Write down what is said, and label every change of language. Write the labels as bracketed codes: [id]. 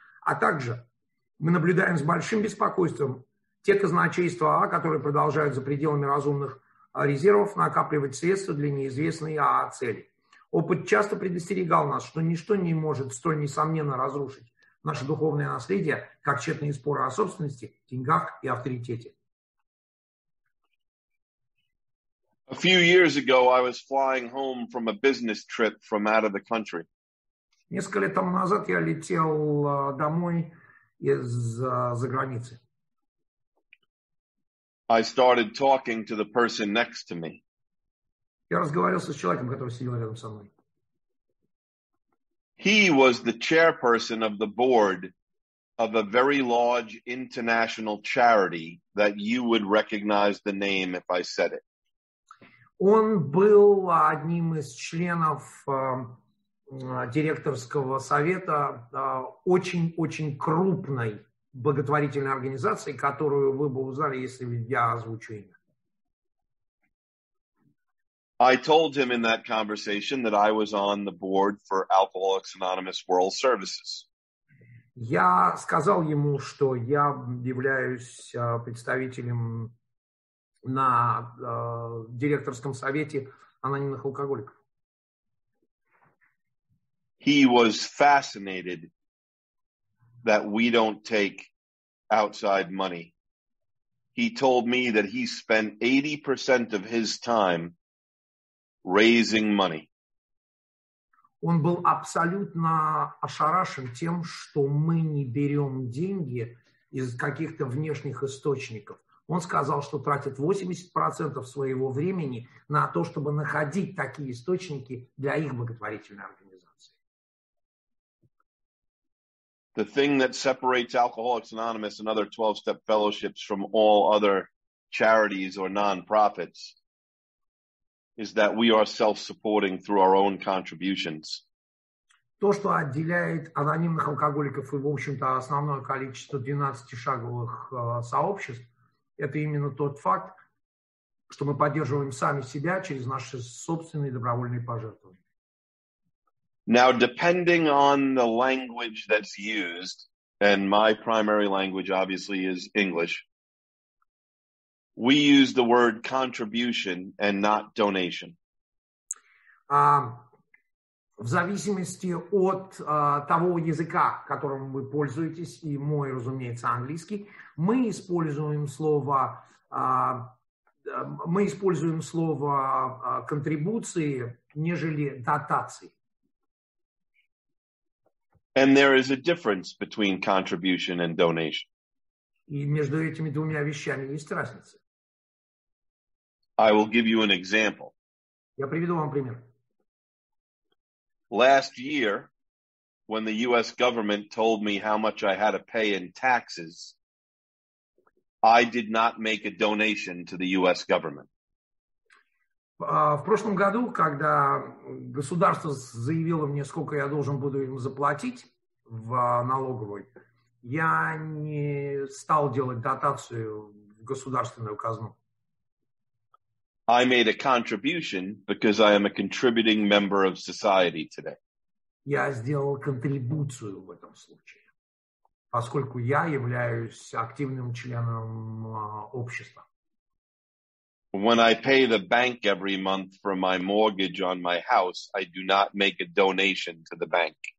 [ru] А также мы наблюдаем с большим беспокойством те казначейства АА, которые продолжают за пределами разумных резервов накапливать средства для неизвестной АА цели. Опыт часто предостерегал нас, что ничто не может столь несомненно разрушить наше духовное наследие, как тщетные споры о собственности, деньгах и авторитете. [en] A few years ago, I was flying home from a business trip from out of the country. [ru] Несколько лет тому назад я летел домой из-за границы. [en] I started talking to the person next to me. [ru] Я разговаривал с человеком, который сидел рядом со мной. [en] He was the chairperson of the board of a very large international charity that you would recognize the name if I said it. [ru] Он был одним из членов директорского совета очень-очень крупной благотворительной организации, которую вы бы узнали, если я озвучу имя. [en] I told him in that conversation that I was on the board for Alcoholics Anonymous World Services. [ru] Я сказал ему, что я являюсь представителем на директорском совете анонимных алкоголиков. [en] He was fascinated that we don't take outside money. He told me that he spent 80% of his time raising money. [ru] Он был абсолютно ошарашен тем, что мы не берем деньги из каких-то внешних источников. Он сказал, что тратит 80% своего времени на то, чтобы находить такие источники для их благотворительной организации. [en] The thing that separates Alcoholics Anonymous and other 12-step fellowships from all other charities or non-profits is that we are self-supporting through our own contributions. [ru] То, что отделяет анонимных алкоголиков и, в общем-то, основное количество 12-шаговых сообществ, это именно тот факт, что мы поддерживаем сами себя через наши собственные добровольные пожертвования. [en] Now, depending on the language that's used, and my primary language obviously is English, we use the word contribution and not donation. [ru] В зависимости от того языка, которым вы пользуетесь, и мой, разумеется, английский, мы используем слово мы используем слово контрибуции, нежели дотации. [en] And there is a difference between contribution and donation. [ru] И между этими двумя вещами есть разница. [en] I will give you an example. [ru] Я приведу вам пример. [en] Last year, when the U.S. government told me how much I had to pay in taxes, I did not make a donation to the U.S. government. [ru] В прошлом году, когда государство заявило мне, сколько я должен буду им заплатить в налоговой, я не стал делать дотацию в государственную казну. [en] I made a contribution because I am a contributing member of society today. [ru] Я сделал контрибуцию в этом случае, поскольку я являюсь активным членом общества. [en] When I pay the bank every month for my mortgage on my house, I do not make a donation to the bank.